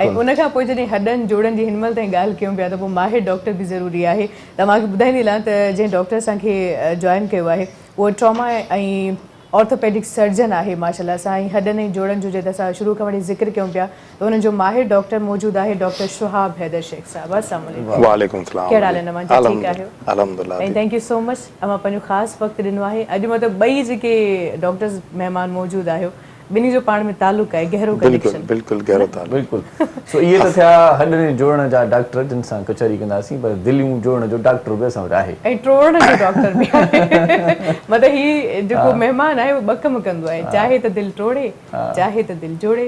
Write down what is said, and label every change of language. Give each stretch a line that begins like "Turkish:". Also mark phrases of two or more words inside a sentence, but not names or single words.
Sindhi: ऐं उन खां पोइ जॾहिं हॾनि जोड़नि जी हिन महिल ताईं ॻाल्हि कयूं पिया त पोइ माहिर डॉक्टर बि ज़रूरी आहे। त मांखे ॿुधाईंदी हलां त जंहिं डॉक्टर असांखे जॉइन कयो आहे उहो ट्रॉमा ऐं
English: orthopedic surgeon
Sindhi: आहे माशाल्लाह सां। ऐं हॾनि ऐं जोड़नि जो जेका असां शुरू खां वठी ज़िक्र कयूं पिया त हुननि जो माहिर डॉक्टर मौजूदु आहे, डॉक्टर शुहाब हैदर शेख साहब।
Arabic: السلام عليكم. وعليكم سلام.
Sindhi: कहिड़ा हाल आहिनि तव्हां? ठीकु आहियो? अल्हम्दुलिल्लाह।
English: ऐं thank you so much,
Sindhi: अव्हां पंहिंजो ख़ासि वक़्तु ॾिनो आहे। अॼु मतिलबु ॿई जेके डॉक्टर्स महिमान मौजूदु आहियो ॿिन्ही जो पाण में तालुक़ु आहे, गहरो कनेक्शन। बिल्कुलु गहरो तालुक़ु। बिल्कुलु। सो इहे त थिया हॾनि जोड़ण जा डॉक्टर जिन सां कचहरी कंदासीं, पर दिलियूं जोड़ण जो डॉक्टर बि असां वटि आहे ऐं ट्रोड़ण जो डॉक्टर बि आहे। मतिलबु ही जेको महिमान आहे उहो ॿ कम कंदो आहे, चाहे त दिलि टोड़े चाहे त दिलि जोड़े।